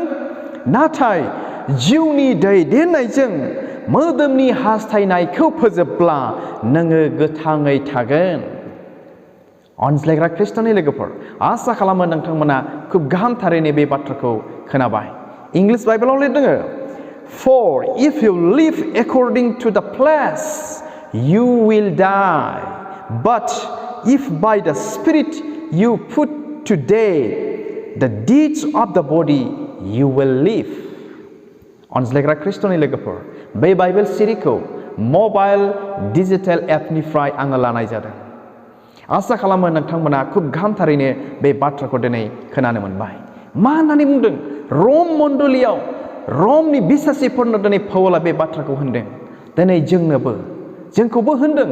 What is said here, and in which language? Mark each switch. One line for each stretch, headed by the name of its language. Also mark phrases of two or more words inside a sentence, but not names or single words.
Bodo: नाथाय जिउनि दैदेननायजों मोदोमनि हास्थायनायखौ फोजोबब्ला नोङो गोथाङै थागोन। अनज्लायग्रा खृष्टनि लोगोफोर आसा खालामो नोंथांमोना खुब गाहाम थारैनो बे बाथ्राखौ खोनाबाय इंलिश बाइबेलाव लिरदों
English: For if you live according to the flesh you will die but if by the spirit you put to death the deeds of the body you will live
Bodo: अनज्लायग्रा खृष्टनि लोगोफोर बे बाइबेल सिरिखौ
English: mobile digital
Bodo: एपनिफ्राय आङो लानाय जादों आसा खालामो नोंथांमोना खुब गाहाम थारैनो बे बाथ्राखौ दिनै खोनानो मोनबाय मा होननानै बुंदों रम मण्डलियाव रमनि बिसासिफोरनो दिनै पाउला बे बाथ्राखौ होनदों दिनै जोंखौबो होनदों